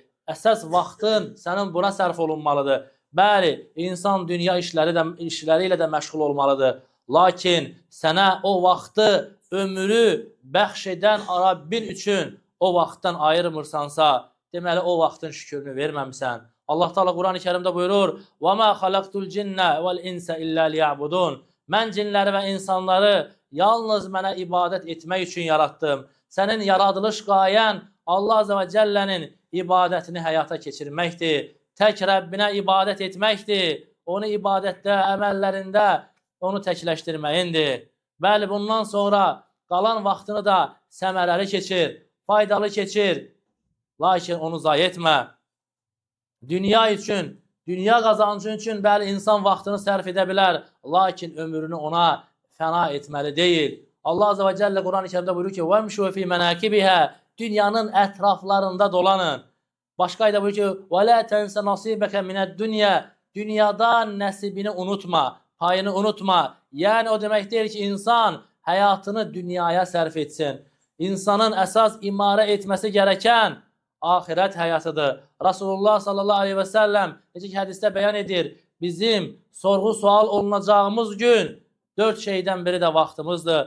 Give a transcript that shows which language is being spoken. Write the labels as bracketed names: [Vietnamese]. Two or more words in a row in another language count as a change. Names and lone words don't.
[Azerbaijani] Əsas vaxtın sənin buna sərf olunmalıdır. Bəli, insan dünya işləri ilə də məşğul olmalıdır. Lakin sənə o vaxtı, ömrü bəxş edən Rabbin üçün o vaxtdan ayırmırsansa, deməli o vaxtın şükrünü verməmisən. Allah Teala Quran-ı Kerimdə buyurur: [Arabic] وَمَا خَلَقْتُ الْجِنَّ وَالْاِنْسَ إِلَّا لِيَعْبُدُونَ [Azerbaijani] Mən cinləri və insanları yalnız mənə ibadət etmək üçün yaratdım. Sənin yaradılış qayən Allah [Arabic] عز وجل [Azerbaijani] ibadətini həyata keçirməkdir. Tək Rəbbinə ibadət etməkdir. Onu ibadətdə, əməllərində onu təkləşdirməyindir. Bəli, bundan sonra qalan vaxtını da səmərəli keçir, faydalı keçir. Lakin onu zay etmə. Dünya üçün, dünya qazancı üçün bəli, insan vaxtını sərf edə bilər. Lakin ömrünü ona fəna etməli deyil. Allah [Arabic] عز وجل [Azerbaijani] Quran-ı Kerimdə buyurur ki, [Arabic] وَمْشُوا فِي مَنَاكِبِهَا [Azerbaijani] Dünyanın ətraflarında dolanın. Başqa ayda buyurur ki, [Arabic] وَلَا تَنْسَ نَصِيبَكَ مِنَ الدُّنْيَا [Azerbaijani] Dünyadan nəsibini unutma, payını unutma. Yəni o demək deyir ki, insan həyatını dünyaya sərf etsin. İnsanın əsas imarə etməsi gərəkən ahirət həyatıdır. Rasulullah [Arabic] صلى الله عليه وسلم [Azerbaijani] necə ki hədisdə bəyan edir, bizim sorğu sual olunacağımız gün 4 şeydən biri də vaxtımızdır.